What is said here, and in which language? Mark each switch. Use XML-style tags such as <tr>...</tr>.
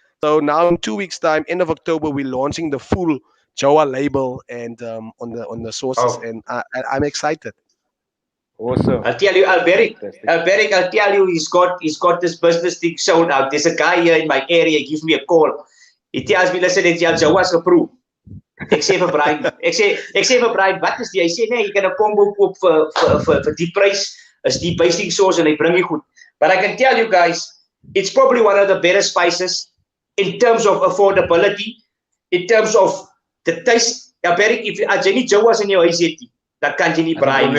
<en>So now in 2 weeks' time, end of October, we're launching the full Jowa label and on the sauces, and I'm excited. Awesome. I'll tell you, Alberic, I'll tell you, he's got this business thing shown out. There's a guy here in my area, he gives me a call. He tells me, listen, it's your Jowa's approved.</en> <af>Ek sê vir Brian, wat is die? Hy sê nee, jy kan 'n combo koop vir die prys, is die basting sauce en hy bring jy goed.</af> <en>But I can tell you guys, it's probably one of the better spices in terms of affordability, in terms of the taste.</en> <af>Ja, Berry, as jy nie Jowa's in jou huis het nie, dan kan jy nie braai nie.</af>